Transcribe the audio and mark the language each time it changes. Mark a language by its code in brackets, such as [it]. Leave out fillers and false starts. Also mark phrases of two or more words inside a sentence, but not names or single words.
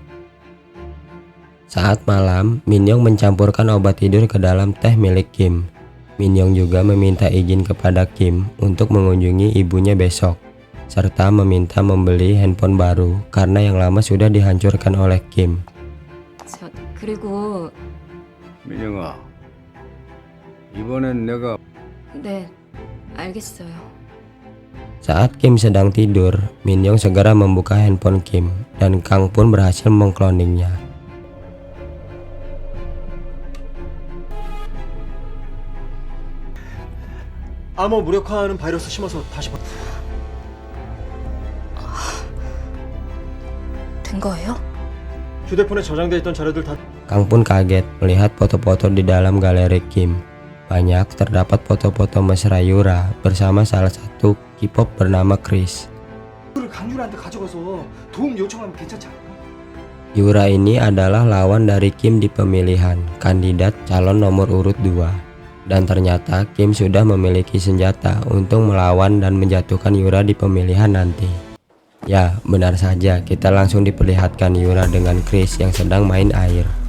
[id] Saat malam, Min Young mencampurkan obat tidur ke dalam teh milik Kim. Min Young juga meminta izin kepada Kim untuk mengunjungi ibunya besok, serta meminta membeli handphone baru karena yang lama sudah dihancurkan oleh Kim. [ko] 그리고 민영아, 이번엔 내가 네, 알겠어요. [id] Saat Kim sedang tidur, Min Young segera membuka handphone Kim dan Kang pun berhasil mengkloningnya. [ko] 암호 무력화하는 바이러스 심어서 다시 된 거예요? 휴대폰에 저장돼 있던 자료들 다 [id] Kang pun kaget melihat foto-foto di dalam galeri Kim. Banyak terdapat foto-foto mesra Yura bersama salah satu K-pop bernama Chris. [ko] 를 강유라한테 가져가서 도움 요청하면 괜찮지 않을까? [id] Yura ini adalah lawan dari Kim di pemilihan kandidat calon nomor urut 2. Dan ternyata Kim sudah memiliki senjata untuk melawan dan menjatuhkan Yura di pemilihan nanti. Ya, benar saja, kita langsung diperlihatkan Yura dengan Chris yang sedang main air.